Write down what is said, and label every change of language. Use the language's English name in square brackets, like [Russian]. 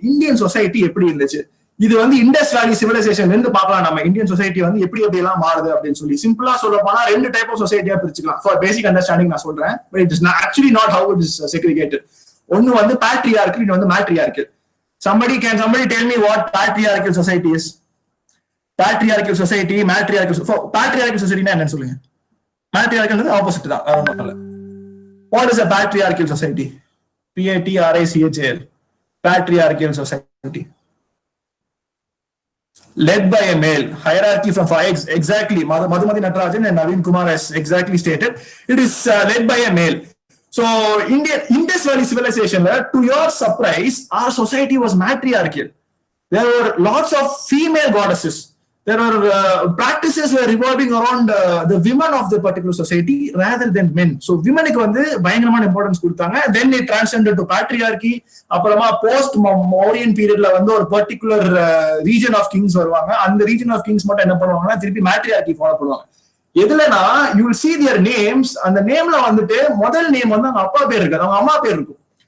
[Tamil] Indian society எப்படி இருந்துச்சு, இது வந்து இண்டஸ் வேலி சிவிலைசேஷன்ல இருந்து பார்க்கலாம் நம்ம இந்தியன் சொசைட்டி வந்து எப்படி எல்லாம் மாறுது அப்படின்னு சொல்லி. சிம்பிளா சொல்ல போனா 2 டைப் ஆஃப் சொசைட்டியா பிரிச்சுக்கலாம். ஃபார் பேசிக் அண்டர்ஸ்டாண்டிங் நான் சொல்றேன். [English] But it is actually not how it is segregated. [Tamil] ஒன்னு வந்து பேட்ரியார்கல், இன்னொன்னு matriarchal. [English] Somebody tell me what patriarchal society is? Patriarchal society, matriarchal society [Tamil] என்னன்னு சொல்லுங்க. [English] Matriarchal opposite தான். What is a patriarchal society? PATRICHAL. Patriarchal society. Led by a male, hierarchy from 5. Exactly. Madhumati Natarajan and Naveen Kumar has exactly stated. It is led by a male. So, Indus Valley civilization, to your surprise, our society was matriarchal. There were lots of female goddesses. there are practices were revolving around the women of the particular society rather than men. So women [Tamil] க்கு வந்து பயங்கரமான importance கொடுத்தாங்க. [English] then it transcended to patriarchy. [Tamil] அப்புறமா post Mauryan பீரியட்ல வந்து ஒரு particular region of Kings வருவாங்க. அந்த ரீஜன் ஆஃப் கிங்ஸ் மட்டும் என்ன பண்ணுவாங்கன்னா திருப்பி மேட்ரியார்கி ஃபாலோ பண்ணுவாங்க. எதுலனா you will see their names. அந்த நேம்ல வந்துட்டு முதல் நேம் வந்து அவங்க அப்பா பேர் இருக்காது, அவங்க அம்மா பேர் இருக்கும்.